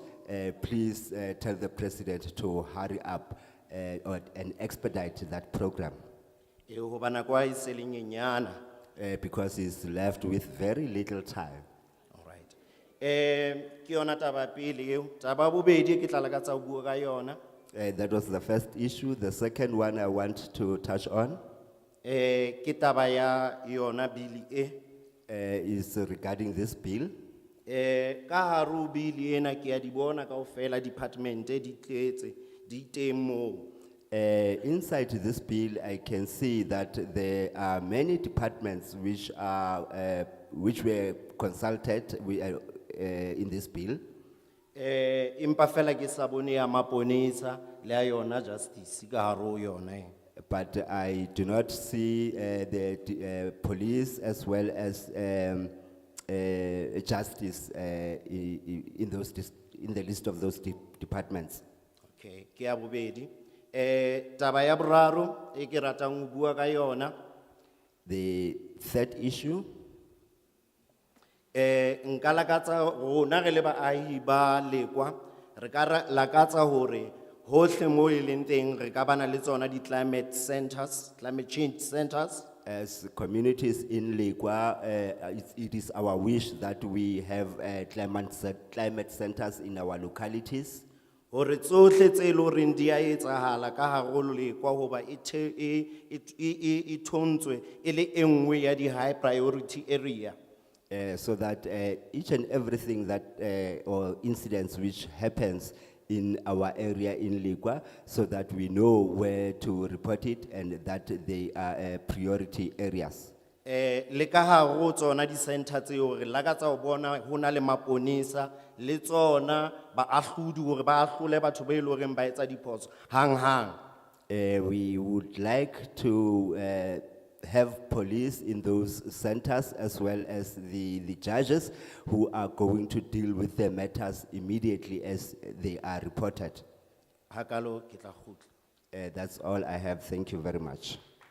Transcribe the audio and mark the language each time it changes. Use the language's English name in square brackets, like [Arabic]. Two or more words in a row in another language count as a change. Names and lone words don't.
[English] Please tell the president to hurry up and expedite that program. Because he's left with very little time. [Southern Sotho] Ke yona taba pele eo. Taba bobedi ke tla lakatsa ho bua ka yona. [English] That was the first issue. The second one I want to touch on [Southern Sotho] ke taba ya yona bill e. [English] Is regarding this bill. [Southern Sotho] Ka haru bill ena ke ya di bona kaofela department di tletse di teng mo. [English] Inside this bill, I can see that there are many departments which were consulted in this bill. [Southern Sotho] Impa fela ke sa bone ya maponesa le ya yona justice ka haro yona. [English] But I do not see the police as well as justice in the list of those departments. [Southern Sotho] Okay, ke ya bobedi. Taba ya boraro e ke ratang ho bua ka yona. [English] The third issue. [Southern Sotho] Nka lakatsa rona re le baahi ba lekwa re ka lakatsa hore hohle mo e leng teng re ka bana le tsona di [English] climate centers, climate change centers. As communities in Lekwa, it is our wish that we have climate centers in our localities. [Southern Sotho] Hore tsohle tse lo reng di a etsahala ka haro Lekwa hoba e thontswe e le enngwe ya di [English] high priority area. So that each and everything that or incidents which happens in our area in Lekwa, so that we know where to report it and that they are priority areas. [Southern Sotho] Le ka haro tsona di center tseo re lakatsa ho bona hona le maponesa le tsona baahlodi hore ba ahlole batho ba ile reng ba etsa diphoso hang. [English] We would like to have police in those centers as well as the judges who are going to deal with the matters immediately as they are reported. That's all I have.